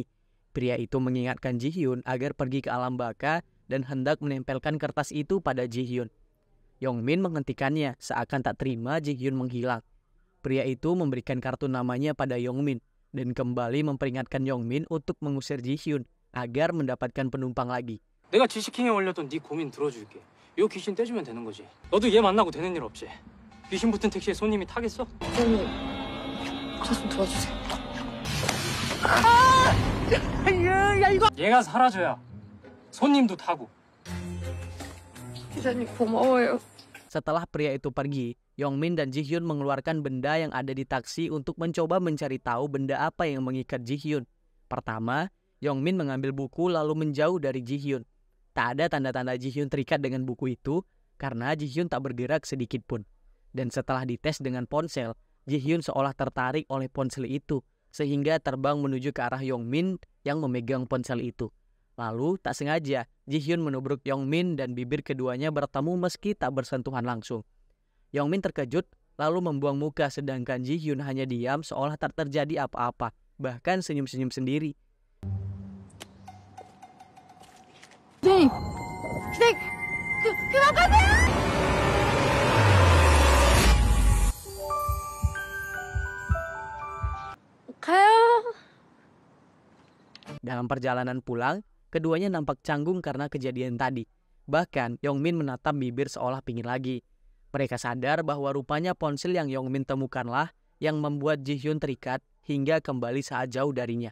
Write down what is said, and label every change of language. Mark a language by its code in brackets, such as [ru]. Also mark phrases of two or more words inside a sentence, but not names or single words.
[id] Pria itu mengingatkan Ji-hyun agar pergi ke alam baka dan hendak menempelkan kertas itu pada Ji-hyun. Yongmin menghentikannya seakan tak terima Ji-hyun menghilang. Pria itu memberikan kartu namanya pada Yongmin dan kembali memperingatkan Yongmin untuk mengusir Ji-hyun agar mendapatkan penumpang lagi. [ko] 내가 지식행에 올렸던 네 고민 들어줄게. 요 귀신 떼주면 되는 거지. 너도 얘 만나고 되는 일 없지? 귀신 붙은 택시에 손님이 타겠어? 저 좀 도와주세요. 얘가 사라져야 손님도 타고. 기사님 고마워요. [id] Setelah pria itu pergi, Yongmin dan Ji-hyun mengeluarkan benda yang ada di taksi untuk mencoba mencari tahu benda apa yang mengikat Ji-hyun. Pertama, Yongmin mengambil buku lalu menjauh dari Ji-hyun. Tak ada tanda-tanda Ji-hyun terikat dengan buku itu karena Ji-hyun tak bergerak sedikit pun. Dan setelah dites dengan ponsel, Ji-hyun seolah tertarik oleh ponsel itu sehingga terbang menuju ke arah Yongmin yang memegang ponsel itu. Lalu tak sengaja Ji-hyun menubruk Yongmin dan bibir keduanya bertemu meski tak bersentuhan langsung. Yongmin terkejut lalu membuang muka sedangkan Ji-hyun hanya diam seolah tak terjadi apa-apa, bahkan senyum-senyum sendiri. [ko] 기사님, 그만 가세요! 가요. [id] Dalam perjalanan pulang, keduanya nampak canggung karena kejadian tadi. Bahkan Yongmin menatap bibir seolah pingin lagi. Mereka sadar bahwa rupanya ponsel yang Yongmin temukanlah yang membuat Ji-hyun terikat hingga kembali saat jauh darinya.